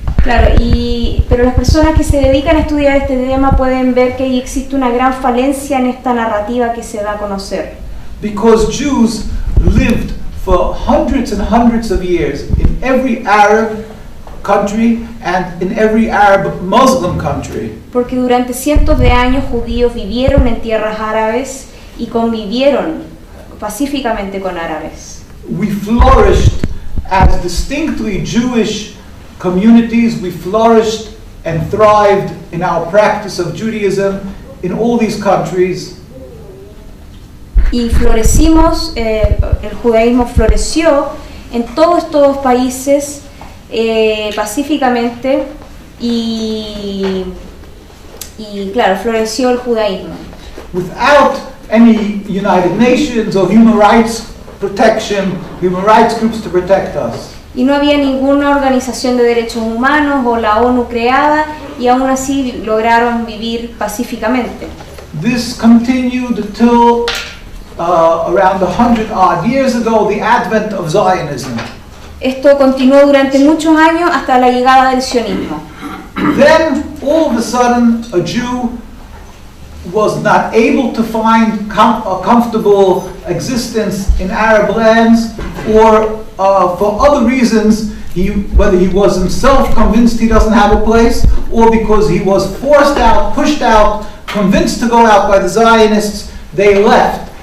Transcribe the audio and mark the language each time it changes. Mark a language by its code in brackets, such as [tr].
[es] Claro, pero las personas que se dedican a estudiar este tema pueden ver que existe una gran falencia en esta narrativa que se da a conocer. [en] Because Jews lived for hundreds and hundreds of years in every Arab country and in every Arab Muslim country. [es] Porque durante cientos de años judíos vivieron en tierras árabes y convivieron pacíficamente con árabes. [en] We flourished as distinctly Jewish communities. We flourished and thrived in our practice of Judaism in all these countries. [es] Y florecimos, el judaísmo floreció en todos estos países pacíficamente y claro, floreció el judaísmo. [en] Without any United Nations or human rights protection, human rights groups to protect us. [es] Y no había ninguna organización de derechos humanos o la ONU creada y aún así lograron vivir pacíficamente. [en] This continued until around 100-odd years ago, the advent of Zionism. [es] Esto continuó durante muchos años hasta la llegada del sionismo. [en] Then, all of a sudden, a Jew was not able to find a comfortable existence in Arab lands, or for other reasons, whether he was himself convinced he doesn't have a place, or because he was forced out, pushed out, convinced to go out by the Zionists, they left.